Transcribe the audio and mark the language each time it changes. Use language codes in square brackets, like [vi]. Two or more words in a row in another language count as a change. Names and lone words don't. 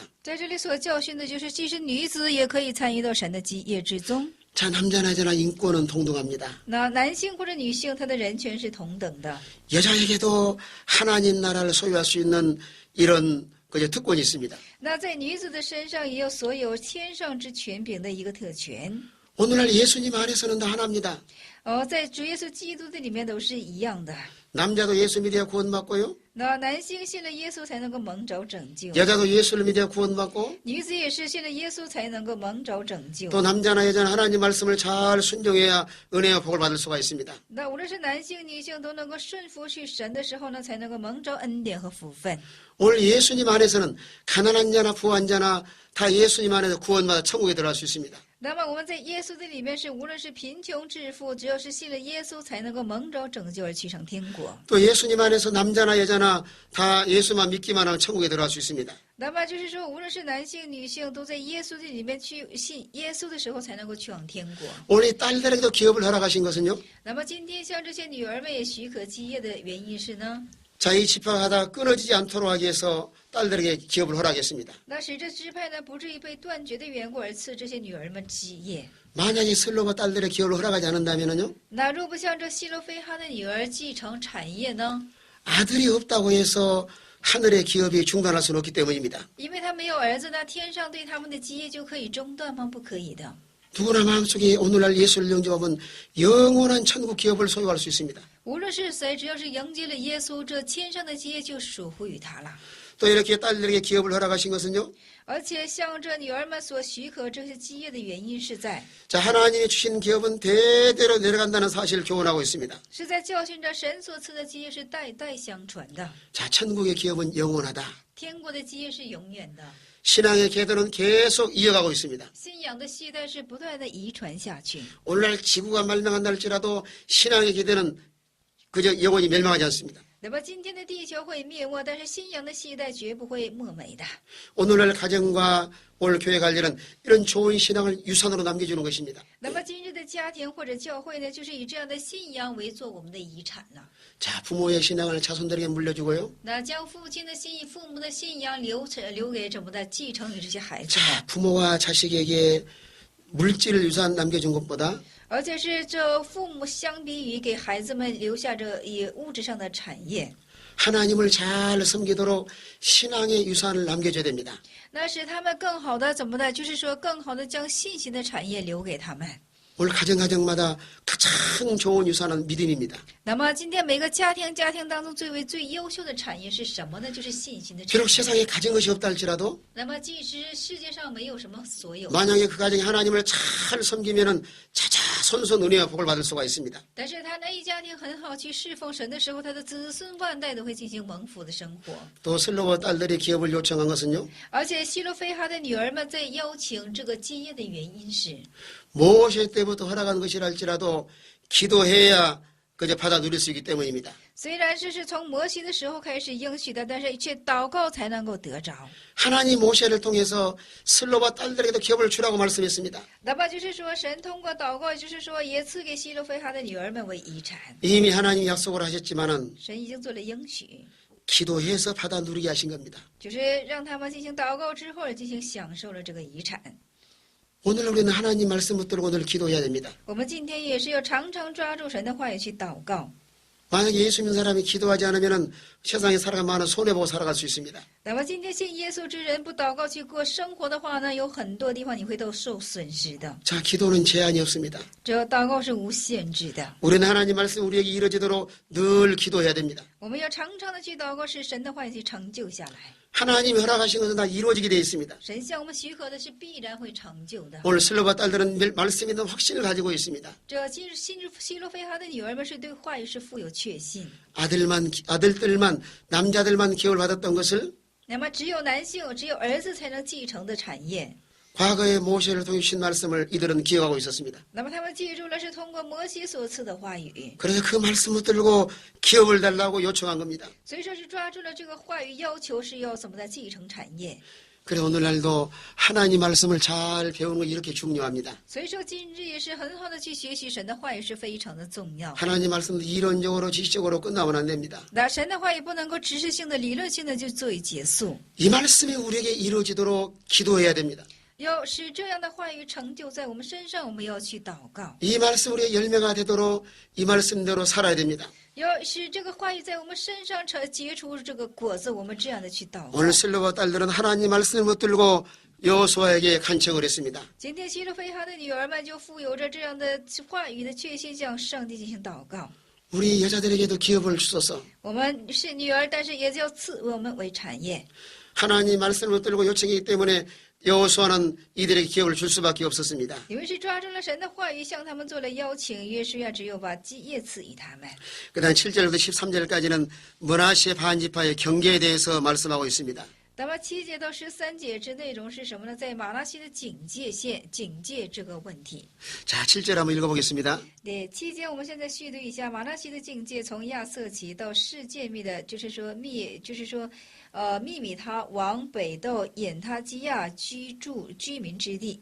[zh] 在这里所教训的就是，即使女子也可以参与到神的基业之中。 [ko] 자, 남자나 여자나 인권은 동등합니다. [zh] 那男性或者女性，他的人权是同等的。 [ko] 여자에게도 하나님 나라를 소유할 수 있는 이런 특권이 있습니다. [zh] 那在女子的身上，也有所有天上之权柄的一个特权。 [ko] 오늘날 예수님 안에서는 다 하나입니다. [zh] 在主耶稣基督的里面都是一样的。 [ko] 남자도 예수 믿어야 구원받고요. [zh] 那男性信了耶稣才能够蒙着拯救， [ko] 여자도 예수를 믿어야 구원받고 [zh] 女子也是信了耶稣才能够蒙着拯救。 [ko] 또 남자나 여자나 하나님 말씀을 잘 순종해야 은혜와 복을 받을 수가 있습니다. [zh] 那无论是男性、女性都能够顺服去神的时候呢，才能够蒙着恩典和福分。 [ko] 오늘 예수님 안에서는 가난한 자나 부한 자나 다 예수님 안에서 구원받아 천국에 들어갈 수 있습니다. [zh] 那么我们在耶稣的里面是，无论是贫穷致富，只要是信了耶稣，才能够蒙着拯救而去上天国。 [ko] 또 예수님 안에서 남자나 여자나 다 예수만 믿기만 하면 천국에 들어갈 수 있습니다. [zh] 那么就是说，无论是男性、女性，都在耶稣的里面去信耶稣的时候，才能够去往天国。 [ko] 오늘 이 딸들에게도 기업을 허락하신 것은요. [zh] 那么今天像这些女儿们也许可基业的原因是呢？ [ko] 자, 이 집회가 하다 끊어지지 않도록 하기 위해서 딸들에게 기업을 허락했습니다. [zh] 那使这支派呢不至于被断绝的缘故而赐这些女儿们基业。 [ko] 만약에 슬로바 딸들의 기업을 허락하지 않는다면요. [zh] 那若不像这希罗非哈的女儿继承产业呢？ [ko] 아들이 없다고 해서 하늘의 기업이 중단할 수는 없기 때문입니다. [zh] 因为他没有儿子，那天上对他们的基业就可以中断吗？不可以的。 [ko] 누구나 마음속에 오늘날 예수를 영접하면 영원한 천국 기업을 소유할 수 있습니다. [zh] 无论是谁，只要是迎接了耶稣，这天上的基业就属乎于他了。 [ko] 또 이렇게 딸들에게 기업을 허락하신 것은요. [zh] 而且向这女儿们所许可这些基业的原因是在， [ko] 자, 하나님이 주신 기업은 대대로 내려간다는 사실을 교훈하고 있습니다. [zh] 是在教训着神所赐的基业是代代相传的， [ko] 자, 천국의 기업은 영원하다. [zh] 天国的基业是永远的， [ko] 신앙의 계도는 계속 이어가고 있습니다. [zh] 信仰的系带是不断的遗传下去。 [ko] 오늘날 지구가 멸망한다 할지라도 신앙의 계도는 그저 영원히 멸망하지 않습니다. [zh] 那么今天的地球会灭没，但是信仰的系带绝不会没没的。 [ko] 오늘날 가정과 오늘 교회 관리는 이런 좋은 신앙을 유산으로 남겨주는 것입니다. [zh] 那么今日的家庭或者教会呢，就是以这样的信仰为做我们的遗产了。 [ko] 자, 부모의 신앙을 자손들에게 물려주고요. [zh] 那将父亲的信、父母的信仰留给怎么的继承给这些孩子们， [ko] 자, 부모와 자식에게 물질 유산 남겨준 것보다 [zh] 而且是这父母相比于给孩子们留下这以物质上的产业， [ko] 하나님을 잘 섬기도록 신앙의 유산을 남겨줘야 됩니다. [zh] 那使他们更好的怎么的，就是说更好的将信心的产业留给他们。 [ko] 오늘 가정마다 가장 좋은 유산은 믿음입니다. [zh] 那么今天每个家庭当中最优秀的产业是什么呢？就是信心的产 [ko] 비록 [zh] 业。 [ko] 세상에 가진 것이 없다 할지라도 [zh] 那么即使世界上没有什么所有， [ko] 만약에 그 가정이 하나님을 잘 섬기면은 자자손손 은혜와 복을 받을 수가 있습니다. [zh] 但是他那一家庭很好去侍奉神的时候，他的子孙万代都会进行蒙福的生活。 [ko] 또 슬로바 딸들이 기업을 요청한 것은요. [zh] 而且希罗非哈的女儿们在邀请这个基业的原因是， [ko] 모세 때부터 허락한 것이라 할지라도 기도해야 그저 받아 누릴 수 있기 때문입니다. [zh] 虽然这是从摩西的时候开始应许的，但是却祷告才能够得着。 [ko] 하나님 모세를 통해서 슬로바 딸들에게도 기업을 주라고 말씀했습니다. [zh] 那么就是说，神通过祷告，就是说也赐给希罗非哈的女儿们为遗产。 [ko] 이미 하나님이 약속을 하셨지만은 [zh] 神已经做了应许， [ko] 기도해서 받아 누리게 하신 겁니다. [zh] 就是让他们进行祷告之后，进行享受了这个遗产。 [ko] 오늘 우리는 하나님 말씀 붙들고 늘 기도해야 됩니다. [zh] 我们今天也是要常常抓住神的话语去祷告。 [ko] 만약에 예수 믿는 사람이 기도하지 않으면 세상에 살아가 많은 손해보고 살아갈 수 있습니다. [zh] 那么今天信耶稣之人不祷告去过生活的话呢，有很多地方你会都受损失的。 [ko] 자, 기도는 제한이 없습니다. [zh] 这祷告是无限制的， [ko] 우리는 하나님 말씀 우리에게 이루어지도록 늘 기도해야 됩니다. [zh] 我们要常常的去祷告，使神的话语去成就下来。 [ko] 하나님이 허락하신 것은 다 이루어지게 되어 있습니다. [zh] 神向我们许可的是必然会成就的。 [ko] 오늘 슬로바 딸들은 말씀에 대한 확신을 가지고 있습니다. [zh] 这希罗非哈的女儿们是对话语是富有确信。 [ko] 아들들만 남자들만 기업을 받았던 것을 [zh] 那么只有男性，只有儿子才能继承的产业。 [ko] 과거의 모세를 통해 주신 말씀을 이들은 기억하고 있었습니다. [zh] 那么他们记住了是通过摩西所赐的话语， [ko] 그래서 그 말씀을 들고 기업을 달라고 요청한 겁니다. [zh] 所以说是抓住了这个话语，要求是要怎么的继承产业。 [ko] 그래서 오늘날도 하나님 말씀을 잘 배우는 거 이렇게 중요합니다. [zh] 所以说今日也是很好的去学习神的话语是非常的重要。 [ko] 하나님 말씀도 이론적으로 지식적으로 끝나면 안 됩니다. [zh] 那神的话语不能够知识性的、理论性的就作为结束， [ko] 이 말씀이 우리에게 이루어지도록 기도해야 됩니다. [zh] 要使这样的话语成就在我们身上，我们要去祷告。 [ko] 이 말씀 우리의 열매가 되도록 이 말씀대로 살아야 됩니다. [zh] 要使这个话语在我们身上结出这个果子，我们这样的去祷告。 [ko] 오늘 슬로바 딸들은 하나님 말씀을 붙들고 여호수아에게 간청을 했습니다. [zh] 今天希罗非哈的女儿们就富有着这样的话语的确信，向上帝进行祷告。 [ko] 우리 여자들에게도 기업을 주소서. [zh] 我们是女儿，但是也要赐我们为产业。 [ko] 하나님 말씀을 붙들고 요청이기 때문에 여호수아는 이들에게 기업을 줄 수밖에 없었습니다. [zh] 因为是抓住了神的话语，向他们做了邀请，约书亚只有把基业赐予他们。 [ko] 그다음 7절부터 13절까지는 므낫세 반지파의 경계에 대해서 말씀하고 있습니다. [zh] 那么7节到13节之内容是什么呢？在马拉西的警戒线、警戒这个问题。 [ko] 자, 7절 한번 읽어보겠습니다. [zh] 对，7节我们现在续读一下马拉西的境界，从亚瑟起到世界密的，就是说密米他往北到眼他基亚居民之地。